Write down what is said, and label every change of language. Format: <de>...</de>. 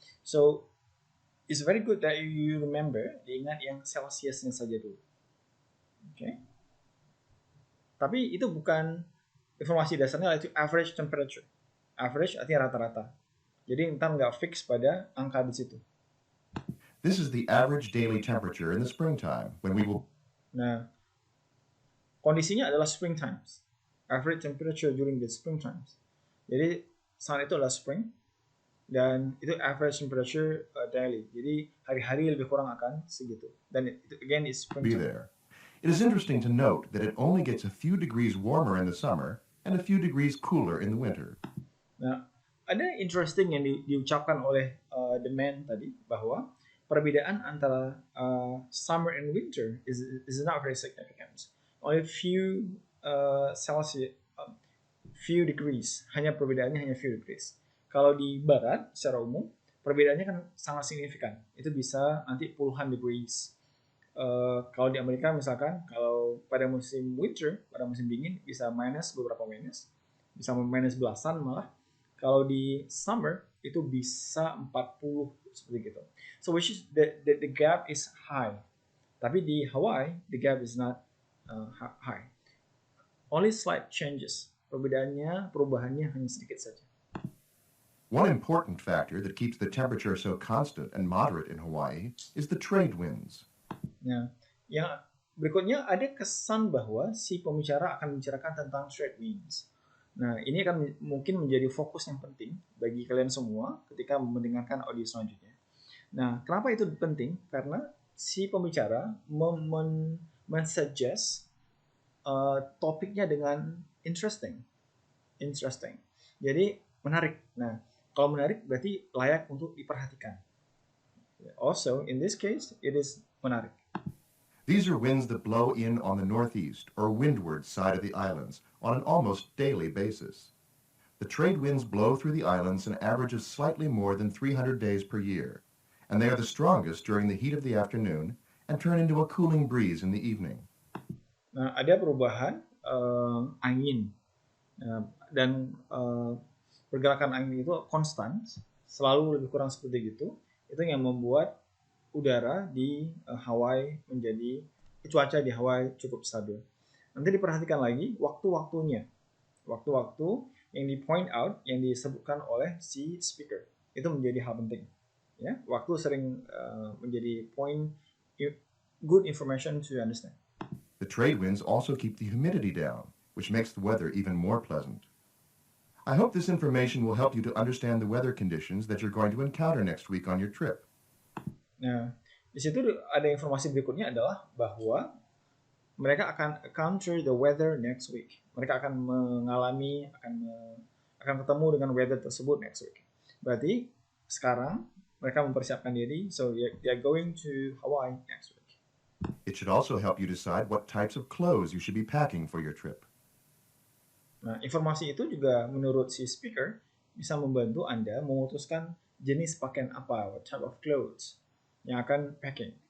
<en>So, it's very good that you remember,</en> <id>diingat yang Celsiusnya saja dulu.</id> <en>Okay?</en> <id>Tapi itu bukan informasi dasarnya, itu average temperature. Average artinya rata-rata. Jadi ntar nggak fix pada angka di situ.</id> <en>This is the average daily temperature in the springtime when we will.</en> <id>Nah, kondisinya adalah</id> <en>spring times. Average temperature during the spring times.</en> <id>Jadi saat itu adalah</id> <en>spring.</en> <id>dan itu</id> <en>average temperature daily.</en> <id>Jadi hari-hari lebih kurang akan segitu. Dan itu</id> <en>again is Be there. It is interesting to note that it only gets a few degrees warmer in the summer and a few degrees cooler in the winter.</en> <id>Nah, ada interesting yang diucapkan oleh</id> <en>the man</en> <id>tadi bahwa perbedaan antara</id> <en>summer and winter is not very significant. Only few Celsius, few degrees.</en> <id>Perbedaannya hanya</id> <en>few degrees.</en> <id>Kalau di barat secara umum perbedaannya kan sangat signifikan. Itu bisa nanti puluhan degrees. Kalau di Amerika misalkan, kalau pada musim winter, pada musim dingin bisa minus beberapa minus, bisa minus belasan malah. Kalau di summer itu bisa 40 seperti gitu.</id> <en>So which is the gap is high.</en> <id>Tapi di Hawaii</id> <en>the gap is not high. Only slight changes.</en> <id>Perubahannya hanya sedikit saja.</id> <en>One important factor that keeps the temperature so constant and moderate in Hawaii is the trade winds.</en> <id>Nah, yang berikutnya ada kesan bahwa si pembicara akan membicarakan tentang trade winds. Nah, ini akan mungkin menjadi fokus yang penting bagi kalian semua ketika mendengarkan audio selanjutnya. Nah, kenapa itu penting? Karena si pembicara men-suggest topiknya dengan interesting. Jadi menarik. Nah, kalau menarik berarti layak untuk diperhatikan.</id> <en>Also, in this case, it is</en> <id>menarik.</id> <en>These are winds that blow in on the northeast or windward side of the islands on an almost daily basis. The trade winds blow through the islands an average of slightly more than 300 days per year, and they are the strongest during the heat of the afternoon and turn into a cooling breeze in the evening.</en> <id>Nah, ada perubahan angin dan pergerakan angin itu konstan, selalu lebih kurang seperti gitu. Itu yang membuat udara di Hawaii cuaca di Hawaii cukup stabil. Nanti diperhatikan lagi waktu-waktunya. Waktu-waktu yang di</id> <en>point out,</en> <id>yang disebutkan oleh si speaker. Itu menjadi hal penting. Ya, waktu sering menjadi</id> <en>good information to understand. The trade winds also keep the humidity down, which makes the weather even more pleasant. I hope this information will help you to understand the weather conditions that you're going to encounter next week on your trip.</en> <id>Nah, di situ ada informasi berikutnya adalah bahwa mereka akan</id> <en>encounter the weather next week.</en> <id>Mereka akan mengalami, akan ketemu dengan weather tersebut</id> <en>next week.</en> <id>Berarti sekarang mereka mempersiapkan diri,</id> <en>so they are going to Hawaii next week. It should also help you decide what types of clothes you should be packing for your trip.</en> <id>Nah, informasi itu juga menurut si speaker bisa membantu Anda memutuskan jenis pakaian apa,</id> <en>what type of clothes</en> <id>yang akan</id> <en>packing.</en>